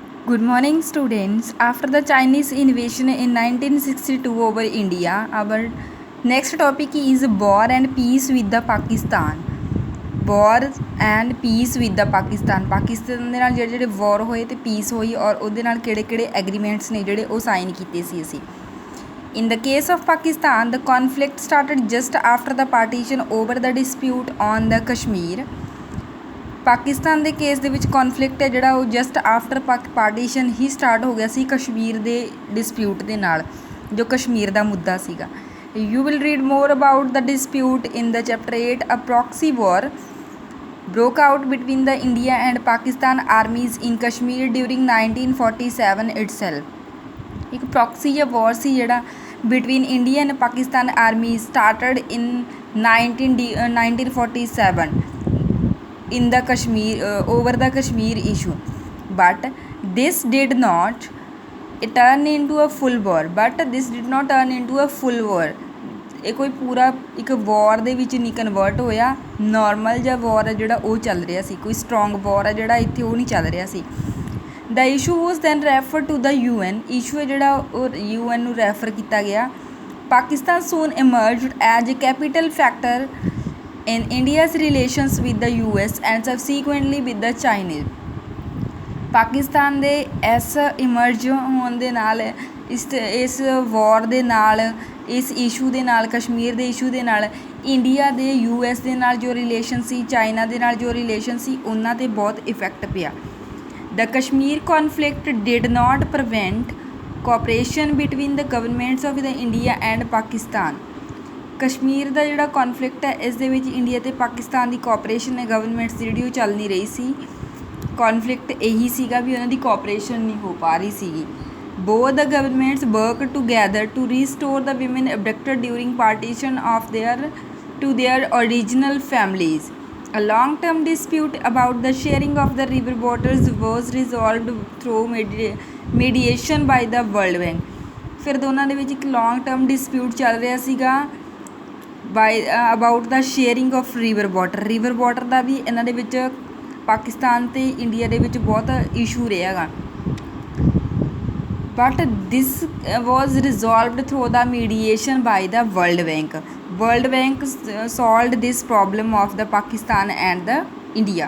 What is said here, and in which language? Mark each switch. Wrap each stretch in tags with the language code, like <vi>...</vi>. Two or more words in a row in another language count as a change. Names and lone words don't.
<en>Good morning, students. After the Chinese invasion in 1962 over India, our next topic is war and peace with the Pakistan. War and peace with the Pakistan.</en> <pa>ਪਾਕਿਸਤਾਨ ਦੇ ਨਾਲ ਜਿਹੜੇ ਵਾਰ ਹੋਏ ਤੇ ਪੀਸ ਹੋਈ ਔਰ ਉਹਦੇ ਨਾਲ ਕਿਹੜੇ ਐਗਰੀਮੈਂਟਸ ਨੇ ਜਿਹੜੇ ਉਹ ਸਾਈਨ ਕੀਤੇ ਸੀ ਅਸੀਂ.</pa> <en>In the case of Pakistan, the conflict started just after the partition over the dispute on the Kashmir.</en> <pa>ਪਾਕਿਸਤਾਨ ਦੇ ਕੇਸ ਦੇ ਵਿੱਚ ਕੌਨਫਲਿਕਟ ਹੈ ਜਿਹੜਾ ਉਹ</pa> <en>just after partition</en> <pa>ਹੀ ਸਟਾਰਟ ਹੋ ਗਿਆ ਸੀ ਕਸ਼ਮੀਰ ਦੇ ਡਿਸਪਿਊਟ ਦੇ ਨਾਲ, ਜੋ ਕਸ਼ਮੀਰ ਦਾ ਮੁੱਦਾ ਸੀਗਾ.</pa> <en>You will read more about the dispute in the chapter 8. A proxy war broke out between the India and Pakistan armies in Kashmir during 1947 itself.</en> <pa>ਇੱਕ ਪ੍ਰੋਕਸੀ ਜਾਂ ਵਾਰ ਸੀ ਜਿਹੜਾ</pa> <en>between India and Pakistan army started in 1947 in the Kashmir over the Kashmir issue, but this did not turn into a full war.</en> <pa>ਇਹ ਕੋਈ ਪੂਰਾ ਇੱਕ ਵਾਰ ਦੇ ਵਿੱਚ ਨਹੀਂ ਕਨਵਰਟ ਹੋਇਆ. ਨੋਰਮਲ ਜਿਹਾ ਵਾਰ ਹੈ ਜਿਹੜਾ ਉਹ ਚੱਲ ਰਿਹਾ ਸੀ, ਕੋਈ ਸਟਰੋਂਗ ਵਾਰ ਹੈ ਜਿਹੜਾ ਇੱਥੇ ਉਹ ਨਹੀਂ ਚੱਲ ਰਿਹਾ ਸੀ.</pa> <en>The issue was then referred to the UN.</en> <pa>ਇਸ਼ੂ ਹੈ ਜਿਹੜਾ ਉਹ UN ਨੂੰ ਰੈਫਰ ਕੀਤਾ ਗਿਆ.</pa> <en>Pakistan soon emerged as a capital factor in India's relations with the US and subsequently with the Chinese.</en> <pa>ਪਾਕਿਸਤਾਨ ਦੇ ਇਸ ਇਮਰਜ ਹੋਣ ਦੇ ਨਾਲ ਇਸ ਵਾਰ ਦੇ ਨਾਲ, ਇਸ ਇਸ਼ੂ ਦੇ ਨਾਲ, ਕਸ਼ਮੀਰ ਦੇ ਇਸ਼ੂ ਦੇ ਨਾਲ ਇੰਡੀਆ ਦੇ US ਦੇ ਨਾਲ ਜੋ ਰਿਲੇਸ਼ਨ ਸੀ, ਚਾਈਨਾ ਦੇ ਨਾਲ ਜੋ ਰਿਲੇਸ਼ਨ ਸੀ, ਉਹਨਾਂ 'ਤੇ ਬਹੁਤ ਇਫੈਕਟ ਪਿਆ.</pa> <en>The Kashmir conflict did not prevent cooperation between the governments of the India and Pakistan.</en> <pa>ਕਸ਼ਮੀਰ ਦਾ ਜਿਹੜਾ ਕੌਨਫਲਿਕਟ ਹੈ ਇਸ ਦੇ ਵਿੱਚ ਇੰਡੀਆ ਅਤੇ ਪਾਕਿਸਤਾਨ ਦੀ ਕੋਆਪਰੇਸ਼ਨ ਹੈ, ਗਵਰਨਮੈਂਟਸ ਦੀ ਜਿਹੜੀ ਉਹ ਚੱਲ ਨਹੀਂ ਰਹੀ ਸੀ. ਕੌਨਫਲਿਕਟ ਇਹੀ ਸੀਗਾ ਵੀ ਉਹਨਾਂ ਦੀ ਕੋਆਪਰੇਸ਼ਨ ਨਹੀਂ ਹੋ ਪਾ ਰਹੀ ਸੀਗੀ.</pa> <en>Both the governments worked together to restore the women abducted during partition of to their original families. A long-term dispute about the sharing of the river waters was resolved through mediation by the World Bank.</en> <pa>ਫਿਰ ਦੋਨਾਂ ਦੇ ਵਿੱਚ ਇੱਕ</pa> <en>long term dispute</en> <pa>ਚੱਲ ਰਿਹਾ ਸੀਗਾ</pa> <en>about the sharing of river water</en> <pa>ਦਾ ਵੀ ਇਹਨਾਂ ਦੇ ਵਿੱਚ ਪਾਕਿਸਤਾਨ ਅਤੇ ਇੰਡੀਆ ਦੇ ਵਿੱਚ ਬਹੁਤ ਇਸ਼ੂ ਰਿਹਾ ਗਾ.</pa> <en>But this was resolved through the mediation by the World Bank solved this problem of the Pakistan and the India.</en>